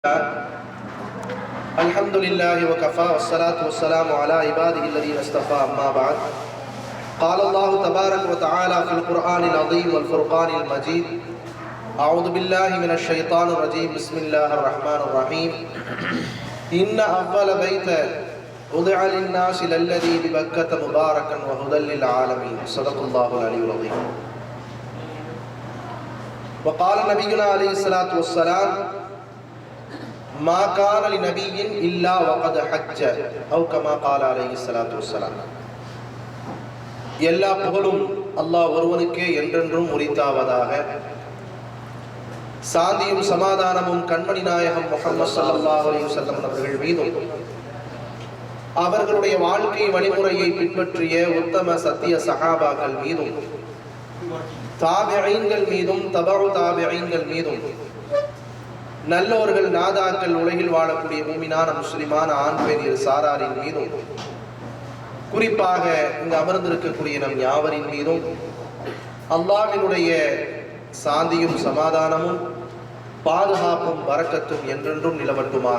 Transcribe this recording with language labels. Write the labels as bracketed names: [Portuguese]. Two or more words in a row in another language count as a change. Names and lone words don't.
[Arabic] الحمد لله وكفى والصلاة والسلام على عباده الذين اصطفى أما بعد قال الله تبارك وتعالى في القرآن العظيم والفرقان المجيد أعوذ بالله من الشيطان الرجيم بسم الله الرحمن الرحيم إن أول بيت وضع للناس للذي ببكة مباركا وهدى للعالمين صدق الله العلي العظيم. وقال نبينا عليه الصلاة والسلام ما كان لنبي إلا وقد حج أو كما قال عليه الصلاة والسلام. [Tamil] எல்லா புகழும் அல்லாஹ் ஒருவனுக்கே என்றென்றும் உரித்தாவதாக. சாந்தியும் சமாதானமும் கண்மணி நாயகம் முஹம்மது [Arabic] صلى الله عليه وسلم [Tamil] அவர்கள் மீதும் அவர்களுடைய வாழ்க்கை வழிமுறையை பின்பற்றிய உத்தம சத்திய சஹாபாக்கள் மீதும் தாபிஈன்கள் மீதும் தபஉ தாபிஈன்கள் மீதும் நல்லோர்கள் நாதாக்கள் உலகில் வாழக்கூடிய மூமினான முஸ்லிமான ஆண் பெண் இரு சாராரின் மீதும் குறிப்பாக இங்கு அமர்ந்திருக்கக்கூடிய நம் யாவரின் மீதும் அல்லாஹ்வினுடைய சாந்தியும் சமாதானமும் பாதுகாப்பும் பரக்கத்தும் என்றென்றும் நிலவட்டுமாக.